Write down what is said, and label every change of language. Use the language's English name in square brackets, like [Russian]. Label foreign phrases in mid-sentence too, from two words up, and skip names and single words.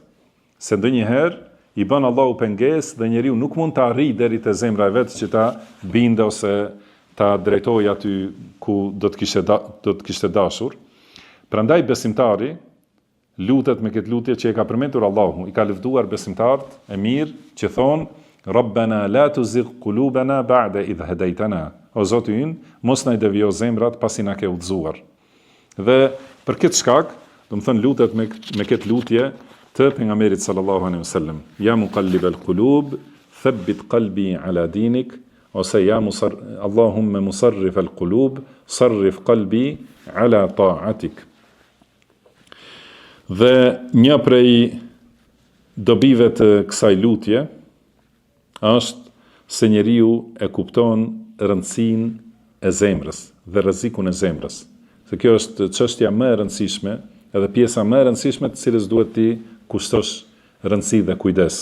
[Albanian] Se ndonjëherë i bën Allahu pengesë dhe njeriu nuk mund të arrijë deri te zemra e vet që ta binde ose ta drejtojë aty ku do të kishte dashur. Prandaj besimtari lutet me këtë lutje që e ka përmendur Allahu, i ka lëvduar besimtarët e mirë që thonë [Arabic] ربنا لا تزغ قلوبنا بعد إذ هديتنا. [Albanian] O Zoti ynë, mos na i devio zemrat pasi na ke udhëzuar. Dhe për këtë shkak, do të thënë lutet me këtë lutje të pejgamberit [Arabic] صلى الله عليه وسلم. يا مقلب القلوب ثبت قلبي على دينك, ose يا اللهم مصرف القلوب صرف قلبي على طاعتك. [Albanian] Dhe një prej dobive të kësaj lutje është se njeriu e kupton rëndësinë e zemrës dhe rrezikun e zemrës. Se kjo është çështja më e rëndësishme, edhe pjesa më e rëndësishme të cilës duhet ti kushtosh rëndësi dhe kujdes.